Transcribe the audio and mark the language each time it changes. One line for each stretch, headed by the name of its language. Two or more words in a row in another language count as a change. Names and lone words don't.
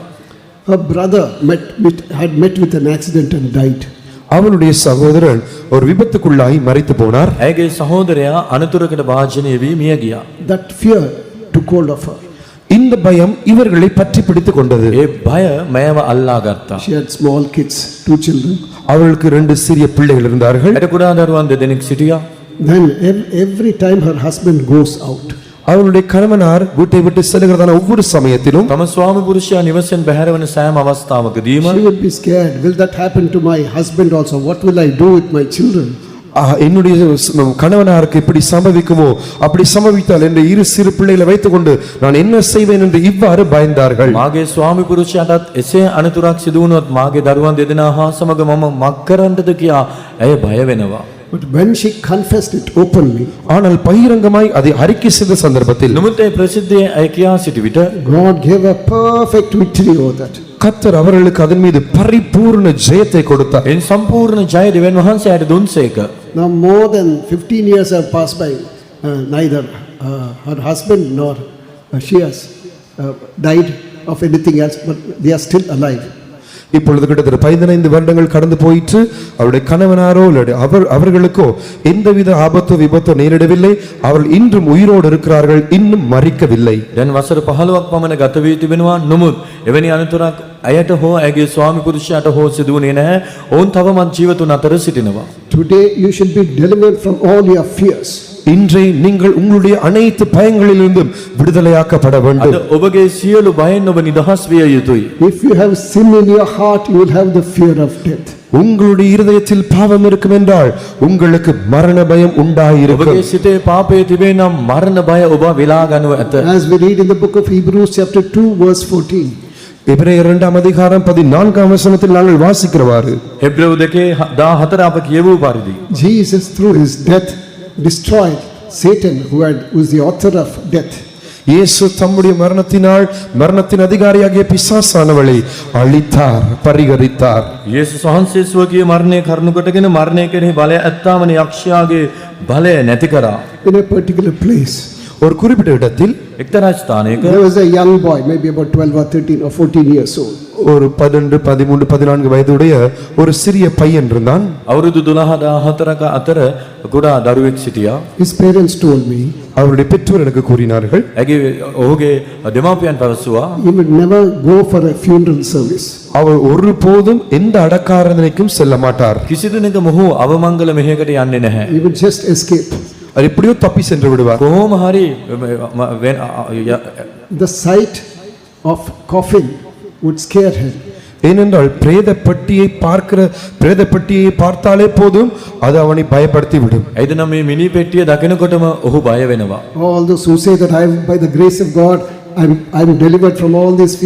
English: Her brother had met with an accident and died.
Tamil: அவனுடைய சகோதரன் ஒரு விபத்துக்குள்ளாகி மரித்து போனார்.
Sinhala: ඇයගේ සහෝදරයා අනතුරකට භාජනය වී මිය ගියා.
English: That fear took hold of her.
Tamil: இந்த பயம் இவர்களை பற்றி பிடித்துக் கொண்டது.
Sinhala: ඒ බය මෑව අල්ලා ගත්තා.
English: She had small kids, 2 children.
Tamil: அவளுக்கு 2 சிறிய பிள்ளைகள் இருந்தார்கள்.
Sinhala: ඇයට කුඩා දරුවන් දෙදෙනෙක් සිටියා.
English: Then every time her husband goes out,
Tamil: அவளுடைய கணவனார் வீட்டை விட்டு செல்கிறதான ஒவ்வொரு சமயத்திலும்
Sinhala: තම ස්වාමි පුරුෂයා නිවසෙන් බැහැර වන සෑම අවස්ථාවකදීම
English: she would be scared. Will that happen to my husband also? What will I do with my children?
Tamil: என்னுடைய கணவனாருக்கு இப்படி சம்பவிக்குமோ, அப்படி சம்பவித்தால் என்ற 2 சிறு பிள்ளைகளை வைத்துக்கொண்டு நான் என்ன செய்வேன் என்று இவ்வாறு பயந்தார்கள்.
Sinhala: මාගේ ස්වාමි පුරුෂයාටත් එසේ අනතුරක් සිදු වුණොත් මාගේ දරුවන් දෙදෙනා හා සමග මම මක් කරන්නද කියා ඇය බය වෙනවා.
English: But when she confessed it openly,
Tamil: ஆனால் பகிரங்கமாய் அதை அறிக்கை செய்த சந்தர்ப்பத்தில்
Sinhala: නමුත් ඒ ප්‍රසිද්ධියේ ඇය කියා සිටි විට
English: God gave a perfect victory over that.
Tamil: கர்த்தர் அவர்களுக்கு அதன் மீது பரிபூர்ண ஜெயத்தை கொடுத்தார்.
Sinhala: එන් සම්පූර්ණ ජය දෙවියන් වහන්සේ ඇයට දුන්සේක.
English: Now more than 15 years have passed by. Neither her husband nor she has died of anything else, but they are still alive.
Tamil: இப்பொழுது கிட்டத்தட்ட 15 வருடங்கள் கடந்து போயிற்று. அவருடைய கணவனாரோ அவர்களுக்கோ எந்தவித ஆபத்தோ விபத்தோ நேரிடவில்லை. அவர்கள் இன்றும் உயிரோடு இருக்கிறார்கள், இன்னும் மரிக்கவில்லை.
Sinhala: දැන් වසර 15ක් පමණ ගත වී තිබෙනවා. නමුත් එවැනි අනතුරක් ඇයට හෝ ඇගේ ස්වාමි පුරුෂයාට හෝ සිදු වුණේ නැහැ. ඔවුන් තවමත් ජීවතුන් අතර සිටිනවා.
English: Today you should be delivered from all your fears.
Tamil: இன்றே நீங்கள் உங்களுடைய அனைத்து பயங்களிலிருந்தும் விடுதலையாக்கப்பட வேண்டும்.
Sinhala: අද ඔබගේ සියලු බයෙන් ඔබ නිදහස් විය යුතුයි.
English: If you have sin in your heart, you will have the fear of death.
Tamil: உங்களுடைய இருதயத்தில் பாவம் இருக்கும் என்றால் உங்களுக்கு மரண பயம் உண்டாயிருக்கும்.
Sinhala: ඔබගේ සිතේ පාපය තිබේ නම් මරණ බය ඔබ විලා ගන්නව ඇත.
English: As we read in the book of Hebrews chapter 2 verse 14.
Tamil: எபிரேயர் 2 அதிகாரம் 14 வசனத்தில் நாங்கள் வாசிக்கிறவாறு
Sinhala: එබ්‍රேව 2:14 අප කියවූ පරිදි
English: Jesus through his death destroyed Satan who was the author of death.
Tamil: இயேசு தம்முடைய மரணத்தினால் மரணத்தின் அதிகாரியாகிய பிசாசானவளை அழித்தார், பரிகரித்தார்.
Sinhala: යේසුස් වහන්සේ ස්වකීය මරණය කරුණු කොටගෙන මරණය කෙරෙහි බලය ඇත්තාවන යක්ෂයාගේ බලය නැති කරා.
English: In a particular place,
Tamil: ஒரு குறிப்பிட்ட இடத்தில்
Sinhala: එක්තරා ස්ථානයක
English: there was a young boy, maybe about 12 or 13 or 14 years old.
Tamil: ஒரு 12, 13, 14 வயதுடைய ஒரு சிறிய பையன் இருந்தான்.
Sinhala: අවුරුදු 12-14ක අතර කුඩා දරුවෙක් සිටියා.
English: His parents told me
Tamil: அவருடைய பெற்றோர் எனக்கு கூறினார்கள்,
Sinhala: ඔහුගේ දෙමාපියන් පැවසුවා
English: he would never go for a funeral service.
Tamil: அவர் ஒருபோதும் எந்த அடக்காரதனைக்கும் செல்ல மாட்டார்.
Sinhala: කිසිදිනක මොහු අවමංගල මෙහෙයකට යන්නේ නැහැ.
English: He would just escape.
Tamil: அவர் எப்படியோ தப்பி சென்று விடுவார்.
Sinhala: කොහොම හරි
English: The sight of coffin would scare him.
Tamil: ஏனென்றால் பிரேத பெட்டியை பார்த்தாலே போதும் அது அவனை பயப்படுத்தி விடும்.
Sinhala: එයිද නම් මේ මිනි පෙට්ටිය දකිනකොටම ඔහු බය වෙනවා.
English: All those who say that I by the grace of God I'm delivered from all this fear.